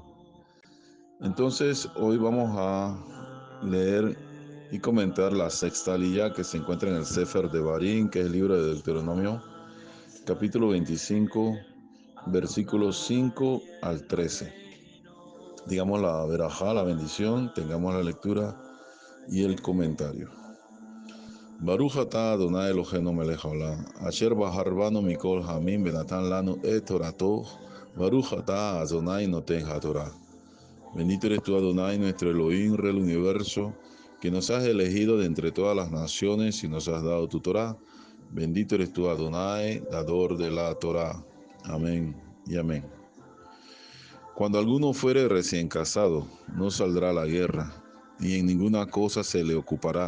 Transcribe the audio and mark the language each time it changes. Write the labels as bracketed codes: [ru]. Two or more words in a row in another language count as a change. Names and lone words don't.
[es] Entonces, hoy vamos a leer y comentar la sexta aliyá que se encuentra en el Sefer de Barín, que es el libro de Deuteronomio, capítulo 25, versículos 5 al 13. Digamos la verajá, la bendición, tengamos la lectura y el comentario. [he] ברוך אתה אדוני אלוהינו מלך העולם, אשר בחר בנו מכל העמים ונתן לנו את תורתו, ברוך אתה אדוני נותן התורה. [es] Bendito eres tú, Adonai, nuestro Elohim, Rey del universo, que nos has elegido de entre todas las naciones y nos has dado tu Torah. Bendito eres tú, Adonai, dador de la Torah. Amén y amén. Cuando alguno fuere recién casado, no saldrá a la guerra, ni en ninguna cosa se le ocupará.